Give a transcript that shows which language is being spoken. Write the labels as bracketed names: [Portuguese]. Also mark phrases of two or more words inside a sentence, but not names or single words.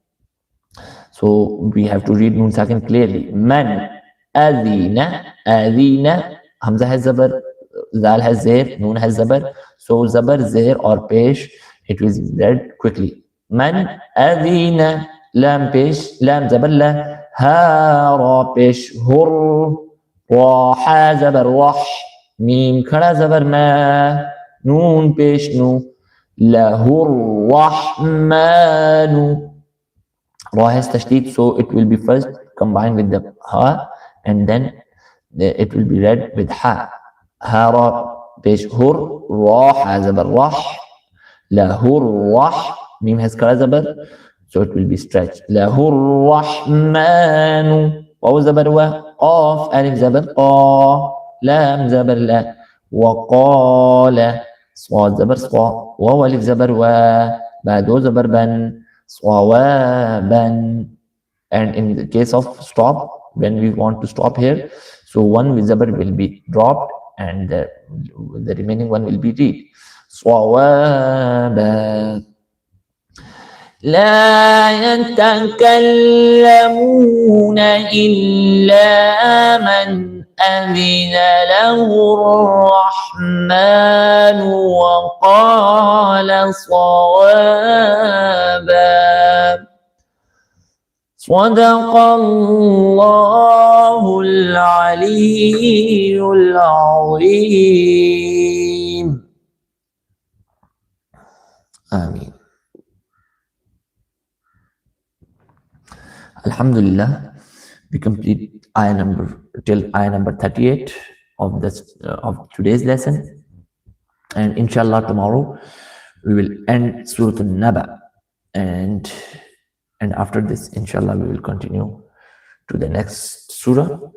[English] So we have to read noon sakin clearly. [Arabic] من أذن, [English] hamza has zabar, zal has zair, noon has zabar. So zabar, zair or pesh, it will be read quickly. [Arabic] من أذن, [English] lam pesh, lam zabar la, ha ra pesh hur, wa ha zabar wah, mim khada zabar ma, noon pesh nu, [Arabic] له الرحمن. [English] Ra has tashdid, so it will be first combined with the ha, and then it will be read with ha. Ha ra pesh hur, ra ha zabar rah, lahur rah, mim has kara zabar, so it will be stretched. [Arabic] له الرحمن, [English] waw zabar wa, qaf alif zabar qa, lam zabar la, [Arabic] وقال, [English] swad zabar sqa, waw alif zabar wa, ba do zabar ban, swawaban. And in the case of stop, when we want to stop here, so one zabar will be dropped and the remaining one will be read. [Arabic] صوابا. لا يتكلمون إلا من أذن له الرحمن وقال صوابا. صدق الله العلي العظيم. آمين. [English] Alhamdulillah, we complete ayah number 38 of this of today's lesson, and inshallah tomorrow we will end Surah An-Naba, and after this inshallah we will continue to the next surah.